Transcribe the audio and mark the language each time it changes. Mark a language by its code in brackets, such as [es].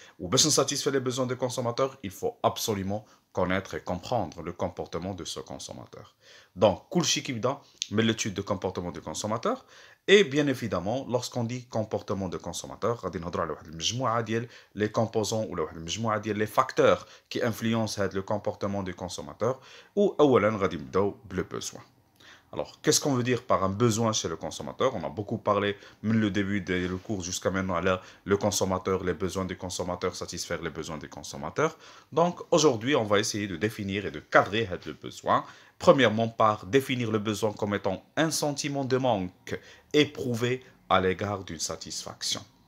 [fr] Ou bien satisfaire les besoins des consommateurs, il faut absolument connaître et comprendre le comportement de ce consommateur. Donc, [ar] كل كيبدا من [fr] l'étude de comportement du consommateur. Et bien évidemment, lorsqu'on dit comportement de consommateur, [ar] غادي نهضروا على واحد المجموعه ديال [fr] les composants ou [ar] واحد المجموعه ديال [fr] les facteurs qui influencent le comportement du consommateur. [ar] ou اولا غادي نبداو بلو besoin. [fr] Alors, qu'est-ce qu'on veut dire par un besoin chez le consommateur? On a beaucoup parlé, même le début du cours jusqu'à maintenant, là, le consommateur, les besoins du consommateur, satisfaire les besoins des consommateurs. Donc, aujourd'hui, on va essayer de définir et de cadrer le besoin. Premièrement, par définir le besoin comme étant un sentiment de manque éprouvé à l'égard d'une satisfaction.